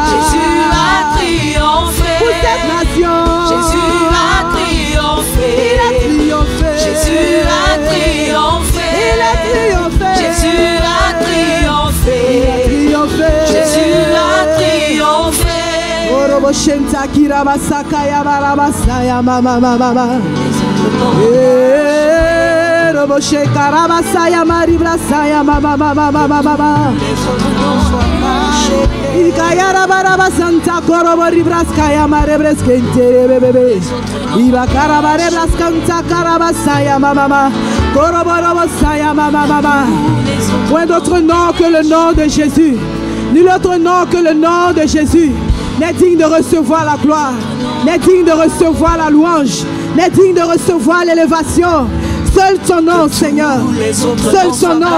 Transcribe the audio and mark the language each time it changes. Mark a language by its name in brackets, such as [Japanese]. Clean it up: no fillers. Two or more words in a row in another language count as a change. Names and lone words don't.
[French] Jésus a triomphé. Pour cette nation. Jésus a triomphé. Il a triomphé. Jésus a triomphé. Il a triomphé. Jésus a triomphé. Il a triomphé. Jésus a triomphé. Orobo shenta kirabasaka ya barabasa ya mama mama. Robo shekarabasa ya maribrasa ya mama mama mama mama. Ikayara barabasanta korobo ribraska ya marebreske intere bebe. Iba karabarebraskanta karabasa ya mama mama. Korobo robosa ya mama mama. Point d'autre nom que le nom de Jésus. Nul autre nom que le nom de Jésus n'est digne de recevoir la gloire, n'est digne de recevoir la louange, n'est digne de recevoir l'élévation. Seul ton nom, Seigneur. Seul ton nom.